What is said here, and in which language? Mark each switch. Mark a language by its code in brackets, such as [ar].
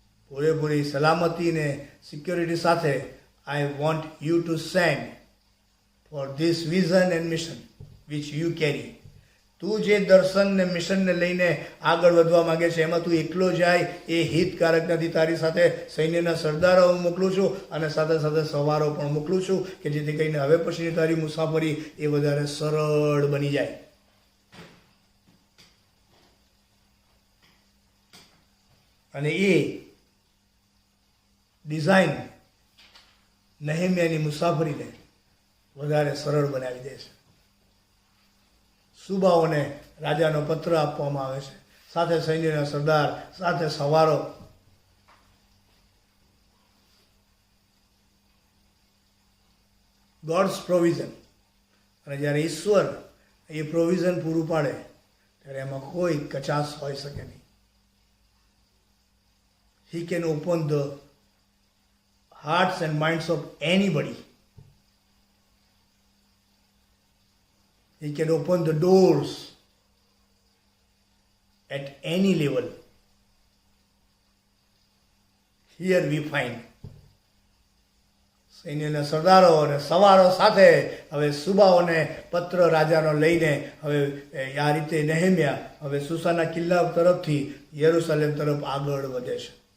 [gu] પૂરેપૂરી સલામતી ને સિક્યોરિટી સાથે [en] I want you to send for this vision and mission which you carry. [gu] તું જે દર્શન ને મિશનને લઈને આગળ વધવા માંગે છે એમાં તું એકલો જાય એ હિતકારક નથી. તારી સાથે સૈન્યના સરદારો મોકલું છું અને સાથે સાથે સવારો પણ મોકલું છું કે જેથી કરીને હવે પછીની તારી મુસાફરી એ વધારે સરળ બની જાય. અને એ ડિઝાઇન નેહેમ્યાની મુસાફરીને વધારે સરળ બનાવી દે છે. સુબાઓને રાજાનો પત્ર આપવામાં આવે છે, સાથે સૈન્યના સરદાર, સાથે સવારો. Gods provision. અને જ્યારે ઈશ્વર એ પ્રોવિઝન પૂરું પાડે ત્યારે એમાં કોઈ કચાશ હોઈ શકે નહીં. [en] He can open the hearts and minds of anybody. He can open the doors at any level. Here we find [gu] સૈન્યના સરદારો અને સવારો સાથે હવે સુબાઓને પત્ર રાજાનો લઈને હવે આ રીતે નેહેમ્યા હવે સુસાના કિલ્લા તરફથી યરુશલેમ તરફ આગળ વધે છે.